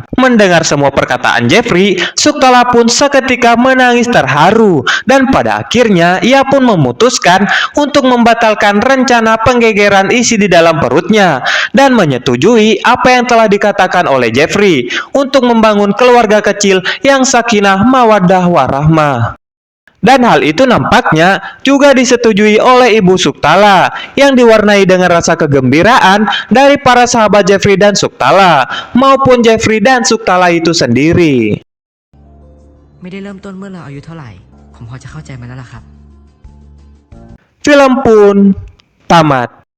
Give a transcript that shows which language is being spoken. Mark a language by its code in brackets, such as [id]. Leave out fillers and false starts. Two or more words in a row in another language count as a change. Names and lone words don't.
[id] Mendengar semua perkataan Jeffrey, Suktala pun seketika menangis terharu, dan pada akhirnya ia pun memutuskan untuk membatalkan rencana penggegeran isi di dalam perutnya dan menyetujui apa yang telah dikatakan oleh Jeffrey untuk membangun keluarga kecil yang [ar] سكينة مودة ورحمة. [id] Dan hal itu nampaknya juga disetujui oleh Ibu Suktala, yang diwarnai dengan rasa kegembiraan dari para sahabat Jeffrey dan Suktala maupun Jeffrey dan Suktala itu sendiri. [th] ไม่ได้เริ่มต้นเมื่อเราอายุเท่าไหร่ ผมพอจะเข้าใจมันแล้วล่ะครับ [id] Film pun tamat.